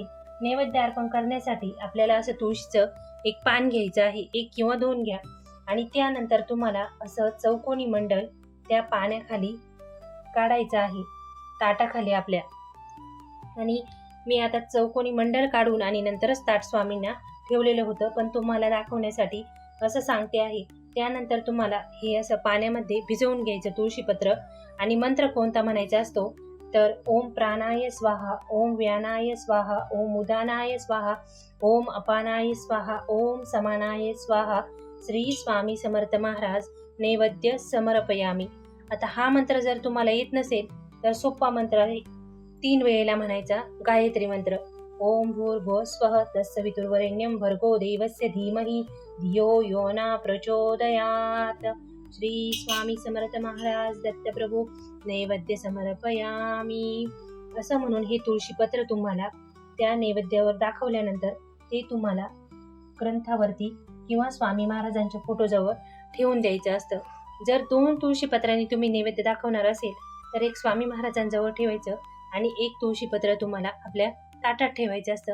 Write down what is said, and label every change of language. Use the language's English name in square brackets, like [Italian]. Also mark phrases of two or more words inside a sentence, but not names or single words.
[Marathi] नैवेद्य अर्पण करण्यासाठी आपल्याला असं तुळशीचं एक पान घ्यायचं आहे, 1 किंवा 2 घ्या आणि त्यानंतर तुम्हाला असं चौकोनी मंडळ त्या पाण्याखाली काढायचं आहे, ताटाखाली आपल्या. आणि मी आता चौकोनी मंडळ काढून आणि नंतरच ताट स्वामींना ठेवलेलं होतं, पण तुम्हाला दाखवण्यासाठी असं सांगते आहे. त्यानंतर तुम्हाला हे असं पाण्यामध्ये भिजवून घ्यायचं तुळशीपत्र आणि मंत्र कोणता म्हणायचा असतो, तर [Sanskrit] ओम प्राणाय स्वाहा, ओम व्यानाय स्वाहा, ओम उदानाय स्वाहा, ओम अपानाय स्वाहा, ओम समानाय स्वाहा. श्री स्वामी समर्थ महाराज नैवेद्य समर्पयामी. [Marathi] आता हा मंत्र जर तुम्हाला येत नसेल तर सोपा मंत्र आहे, 3 वेळेला म्हणायचा गायत्री मंत्र. [Sanskrit] ओम भूर्भुवः स्वः तत्सवितुर्वरेण्यं भर्गो देवस्य धीमहि धियो यो न प्रचोदयात्. श्री स्वामी समर्थ महाराज दत्तप्रभू नैवेद्य समर्पयामी. [Marathi] असं म्हणून हे तुळशीपत्र तुम्हाला त्या नैवेद्यावर दाखवल्यानंतर ते तुम्हाला ग्रंथावरती किंवा स्वामी महाराजांच्या फोटोजवळ ठेवून द्यायचं असतं. जर 2 तुळशीपत्रांनी तुम्ही नैवेद्य दाखवणार असेल तर एक स्वामी महाराजांजवळ ठेवायचं आणि एक तुळशीपत्र तुम्हाला आपल्या ताटात ठेवायचं असतं.